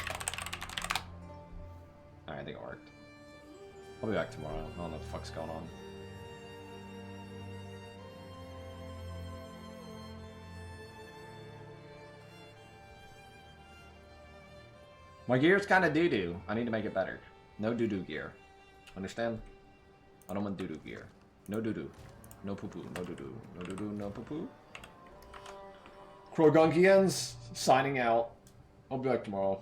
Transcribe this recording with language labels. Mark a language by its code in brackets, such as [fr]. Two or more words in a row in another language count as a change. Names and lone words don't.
[en] Alright, I think it worked. I'll be back tomorrow. I don't know what the fuck's going on. My gear's kind of doo-doo. I need to make it better. No doo-doo gear. Understand? I don't want doo-doo gear. No doo-doo. No poo-poo. No doo-doo. No doo-doo. No poo-poo. Krogunkians signing out. I'll be back tomorrow.